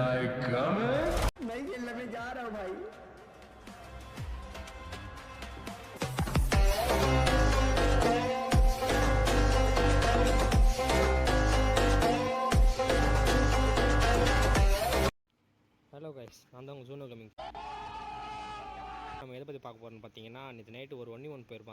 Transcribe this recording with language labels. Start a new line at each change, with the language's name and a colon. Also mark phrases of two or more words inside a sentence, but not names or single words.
English: coming?
Hindi: नहीं खेलने में जा रहा हूँ भाई।
English: hello guys,
Tamil: நான் தான் உங்கள் ஜூனோ கமிங். நம்ம எதை பற்றி பார்க்க போகிறோம்னு பார்த்தீங்கன்னா, நேற்று நைட்டு ஒரு 1v1 போயிருப்போம்.